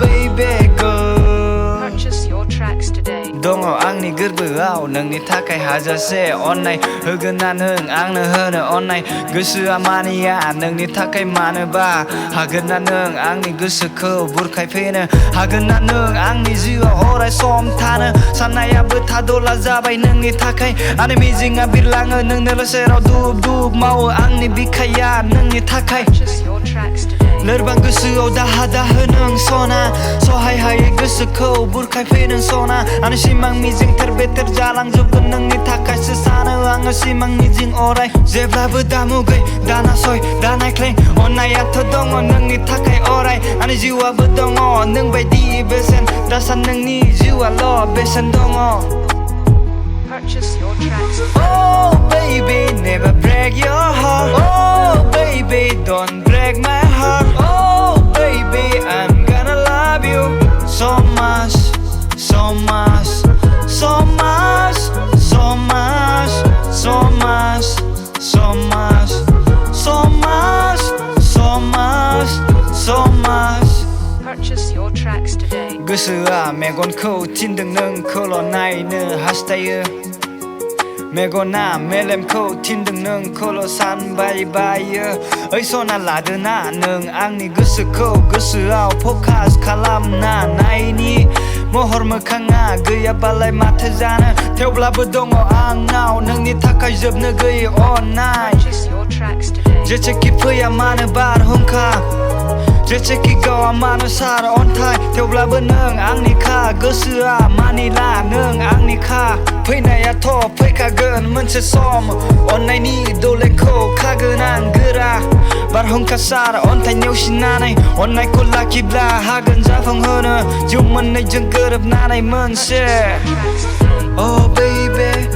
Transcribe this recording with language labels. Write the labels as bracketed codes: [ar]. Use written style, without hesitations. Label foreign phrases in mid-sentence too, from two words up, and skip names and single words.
[en] baby girl Purchase your tracks today. [brx] दङ आंनि गोरबोआव नोंनि थाखाय हाजासे अननाय होगोन ना नों आंनो होनो अननाय गोसोआ मानिया नोंनि थाखाय मानोबा हागोन ना नों आंनि गोसोखौ बुरखायफैनो हागोन ना नों आंनि जिउआव अराय सम थानो साननायाबो थाद'ला जाबाय नोंनि थाखाय आंनि मिजिंआ बिरलाङो नोंनोल' सेराव दुब दुब मावो आंनि बिखाया नोंनि थाखाय [en] Purchase your tracks today. [brx] लोरबां गोसोआव दाहा दाहो नों सना सहाय हायै गोसोखौ बुरखायफै नों सना आंनि सिमां मिजिं थेर बेथेर जालांजोबगोन नोंनि थाखायसो सानो आङो सिमां मिजिं अराय जेब्लाबो दामुगै दानासय दानायख्लें अननायाथ' दङ नोंनि थाखाय अराय आंनि जिउआबो दङ नों बायदि बेसेन दासान नोंनि जिउआल' बेसेन दङ [en] Purchase your tracks today. Oh baby never break your heart Oh baby don't break my heart Oh baby I'm gonna love you so much so much so much so much so much so much so much so much so much Purchase your tracks today. [brx] गोसोआ मेगनखौ थिनदों नोंखौल' नायनो हास्थायो मेगना मेलेमखौ थिनदों नोंखौल' सानबाय बायो ओइ सना लादोना नों आंनि गोसोखौ गोसोआव फकास खालामना नायनि महर मोखाङा गैयाबालाय माथो जानो थेवब्लाबो दङ आंनाव नोंनि थाखाय जोबनो गैयै अननाय [en] Purchase your tracks today. [brx] जेसेखि फैया मानो बारहुंखा जेसेखि गावा मानो सार अन्थाइ थेवब्लाबो नों आंनिखा गोसोआ मानिला नों आंनिखा फैनायाथ' फैखागोन मोनसे सम अननायनि दलेंखौ खागोन आं गोरा बारहुंखा सार अन्थाइ नेवसिनानै अननायखौ लाखिब्ला हागोन जाफुंहोनो जिउ मोननैजों गोरोबनानै मोनसे [en] Tracks today. Oh baby